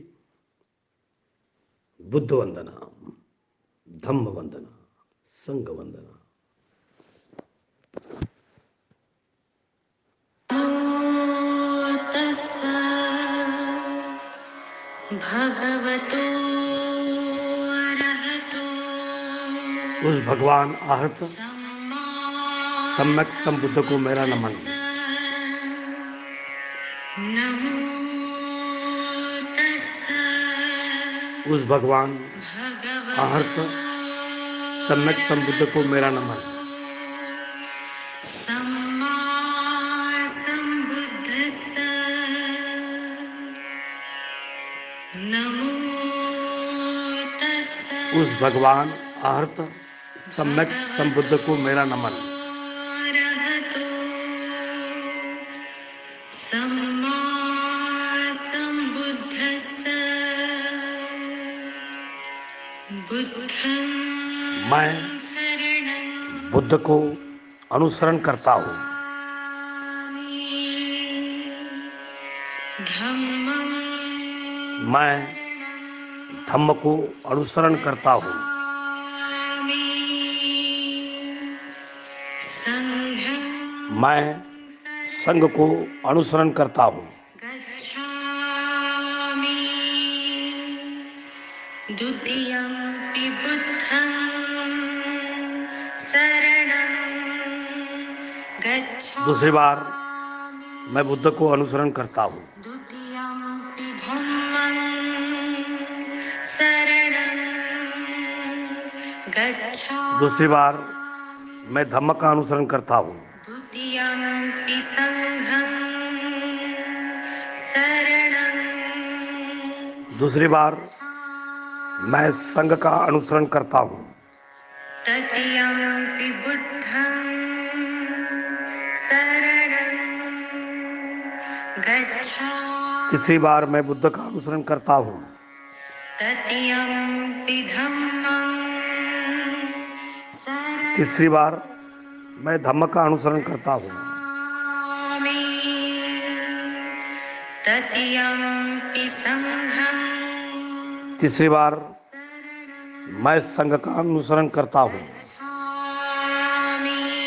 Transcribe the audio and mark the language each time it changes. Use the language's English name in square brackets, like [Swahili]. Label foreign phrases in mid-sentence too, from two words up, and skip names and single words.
[Hindi] बुद्ध वंदना, धम्म वंदना, संघ वंदना। [Pali] भगवतो अरहतो [Hindi] उस भगवान आहत सम्यक संबुद्ध को मेरा नमन। [Pali] नमो तस्सै [Hindi] उस भगवान आहत सम्यक संबुद्ध को मेरा नमन। [Pali] सम्मा संबुद्धस्सै नमो तस्सै [Hindi] उस भगवान आहत सम्यक संबुद्ध को मेरा नमन। [Pali] अरहतो सम्मा संबुद्धस्सै बुद्धं [Hindi] मैं [Pali] शरणं [Hindi] बुद्ध को अनुसरण करता हूँ। [Pali] धम्मं [Hindi] मैं धम्म को अनुसरण करता हूँ। [Pali] संघं [Hindi] मैं संघ को अनुसरण करता हूँ। [Pali] गच्छामि द्वितीयंपि बुद्धं शरणं गच्छामि [Hindi] दूसरी बार मैं बुद्ध को अनुसरण करता हूँ। [Pali] द्वितीयंपि धम्मं शरणं गच्छामि [Hindi] दूसरी बार मैं धम्म का अनुसरण करता हूँ। [Pali] द्वितीयंपि संघं शरणं [Hindi] दूसरी बार मैं संघ का अनुसरण करता हूँ। [Pali] तृतीयंपि बुद्धं शरणं गच्छामि [Hindi] तीसरी बार मैं बुद्ध का अनुसरण करता हूँ। [Pali] तृतीयंपि धम्मं शरणं [Hindi] तीसरी बार मैं धम्म का अनुसरण करता हूँ। [Pali] तृतीयंपि संघं [Hindi] तीसरी बार मैं संघ का अनुसरण करता हूँ। [Pali] गच्छामि